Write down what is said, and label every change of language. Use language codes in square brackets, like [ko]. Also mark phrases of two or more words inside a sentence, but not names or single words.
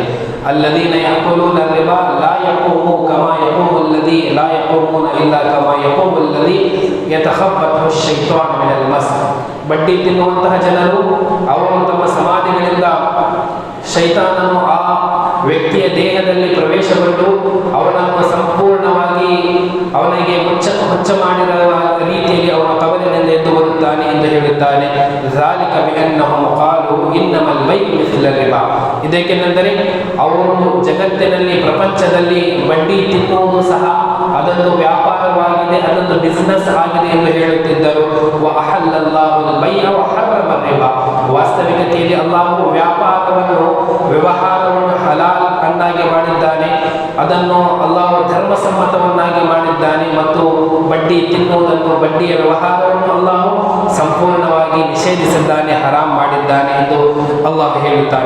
[ar] الذين يأكلون الربا لا يقوم كما يقوم الذي لا يقومون إلا كما يقوم الذي يتخبطه الشيطان من المس, [kn] ಬಡ್ಡಿ ತಿನ್ನುವಂತಹ ಜನರು ಅವರು ತಮ್ಮ ಸಮಾಧಿಗಳಿಂದ ಶೈತಾನನು ಆ ವ್ಯಕ್ತಿಯ ದೇಹದಲ್ಲಿ ಪ್ರವೇಶಗೊಂಡು ಅವನನ್ನು ಸಂಪೂರ್ಣವಾಗಿ ಅವನಿಗೆ ಮುಚ್ಚ ಮಾಡಿರುವ ರೀತಿಯಲ್ಲಿ ಅವನ ಕಬರಿನಿಂದ ಎದ್ದು ಬರುತ್ತಾನೆ ಎಂದು ಹೇಳುತ್ತಾನೆ. [ar] ذلك بأنهم قالوا إنما البيع مثل الربا. [kn] ಇದಕ್ಕೆಂದರೆ ಅವರು ಜಗತ್ತಿನಲ್ಲಿ ಪ್ರಪಂಚದಲ್ಲಿ ಬಡ್ಡಿ ತಿನ್ನುವುದು ಸಹ ಅದೊಂದು ವ್ಯಾಪಾರವಾಗಿದೆ, ಅದೊಂದು ಬಿಸಿನೆಸ್ ಆಗಿದೆ ಎಂದು ಹೇಳುತ್ತಿದ್ದರು. [ar] وأحل الله البيع وحرم الربا. [kn] ವಾಸ್ತವಿಕತೆಯಲ್ಲಿ ಅಲ್ಲಾಹು ವ್ಯವಹಾರವನ್ನು ಹಲಾಲ್ ಅನ್ನಾಗಿ ಮಾಡಿದ್ದಾನೆ, ಅದನ್ನು ಅಲ್ಲಾಹು ಧರ್ಮಸಮ್ಮತವನ್ನಾಗಿ ಮಾಡಿದ್ದಾನೆ ಮತ್ತು ಬಡ್ಡಿ ತಿನ್ನುವುದನ್ನು, ಬಡ್ಡಿಯ ವ್ಯವಹಾರವನ್ನು ಅಲ್ಲಾಹು ಸಂಪೂರ್ಣವಾಗಿ ನಿಷೇಧಿಸಿದ್ದಾನೆ, ಹರಾಮ್ ಮಾಡಿದ್ದಾನೆ ಎಂದು ಅಲ್ಲಾಹು ಹೇಳುತ್ತಾನೆ.